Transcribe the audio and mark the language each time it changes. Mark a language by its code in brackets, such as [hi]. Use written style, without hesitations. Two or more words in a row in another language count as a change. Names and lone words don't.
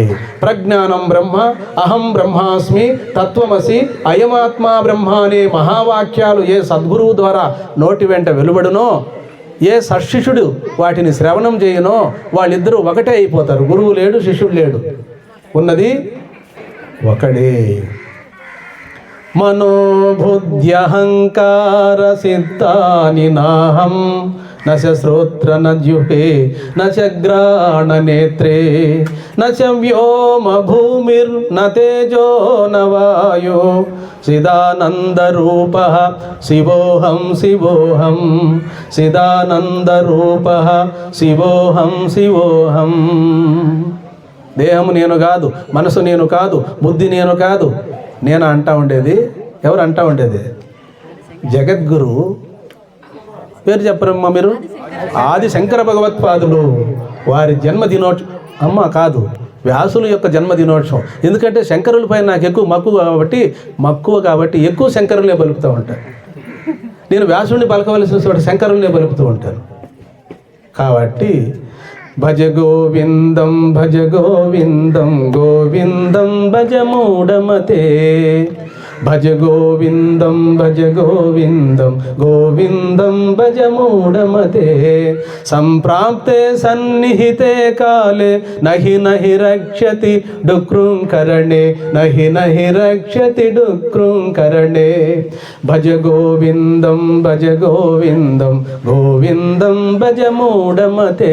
[sa] ప్రజ్ఞానం బ్రహ్మ, అహం బ్రహ్మాస్మి, తత్వమసి, అయమాత్మా బ్రహ్మ [te] అనే మహావాక్యాలు ఏ సద్గురువు ద్వారా నోటి వెంట వెలువడునో, ఏ సశిష్యుడు వాటిని శ్రవణం చేయనో వాళ్ళిద్దరూ ఒకటే అయిపోతారు. గురువు లేడు, శిష్యుడు లేడు, ఉన్నది ఒకడే. [sa] మనోబుద్ధ్యహంకార సిద్ధాని నాహం न च श्रोत्र न जिह्वे न च घ्राणनेत्रे न च व्योम भूमिर्न तेजो न वायो चिदानन्दरूपः शिवोऽहं शिवोऽहं चिदानन्दरूपः शिवोऽहం శివోహం. [te] దేహము నేను కాదు, మనసు నేను కాదు, బుద్ధి నేను కాదు. నేను అంటా ఉండేది ఎవరు అంటా ఉండేది? జగద్గురు పేరు చెప్పరమ్మా మీరు? ఆది శంకర భగవత్పాదులు వారి జన్మదినోత్సవం కాదు, వ్యాసుల యొక్క జన్మదినోత్సవం. ఎందుకంటే శంకరులపై నాకు ఎక్కువ మక్కువ కాబట్టి ఎక్కువ శంకరులనే పలుకుతూ ఉంటాను. నేను వ్యాసుడిని పలకవలసిన చోట శంకరులనే పలుకుతూ ఉంటాను. [sa] కాబట్టి భజ గోవిందం గోవిందం భజ మూఢమతే, భజ గోవిందం గోవిందం భజ మూఢమతే. సంప్రాప్తే సన్నిహితే కాలే నహి రక్షతి డుక్రుంకరణే, నహి రక్షతి డుక్రుంకరణే. భజ గోవిందం గోవిందం భజ మూఢమతే.